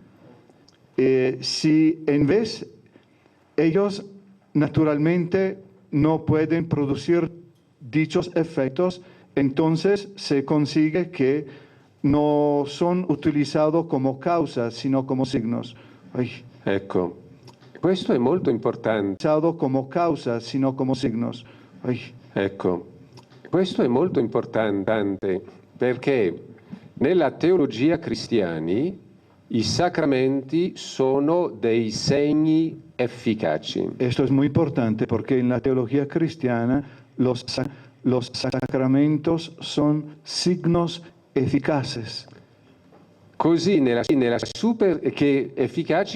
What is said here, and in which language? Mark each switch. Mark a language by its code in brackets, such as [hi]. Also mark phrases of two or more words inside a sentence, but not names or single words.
[es] Si en vez ellos naturalmente no pueden producir dichos efectos, entonces se consigue que no son utilizados como causas, sino como signos. [it] Ecco, questo è molto importante. [es] Usado como causas, sino como signos. [it] Ecco, questo è molto importante perché nella teologia cristiani i sacramenti sono dei segni efficaci. [es] Esto es muy importante porque en la teología cristiana los sacramentos son signos eficaces. [it] Così che efficaci